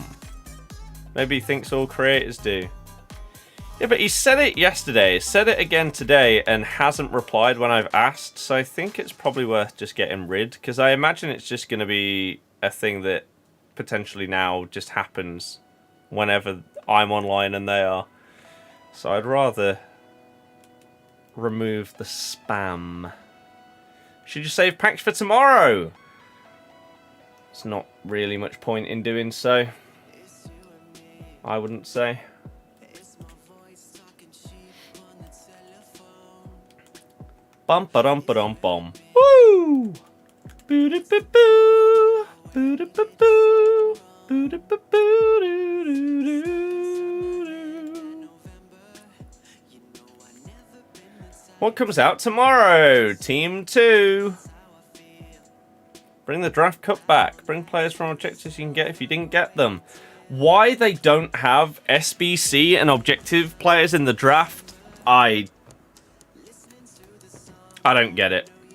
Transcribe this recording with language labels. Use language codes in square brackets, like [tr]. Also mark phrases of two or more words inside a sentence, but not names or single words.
[en] Maybe he thinks all creators do. Yeah, but he said it yesterday, said it again today, and hasn't replied when I've asked, so I think it's probably worth just getting rid, because I imagine it's just going to be a thing that potentially now just happens whenever I'm online and they are. So I'd rather remove the spam. Should you save packs for tomorrow? It's not really much point in doing so, I wouldn't say. Bum ba dum ba dum bum. Woo! Boo doo boo boo. Boo doo boo boo. Boo doo boo boo doo doo doo. What comes out tomorrow? Team 2. Bring the draft cup back. Bring players from objectives you can get if you didn't get them. Why they don't have SBC and objective players in the draft, I don't get it.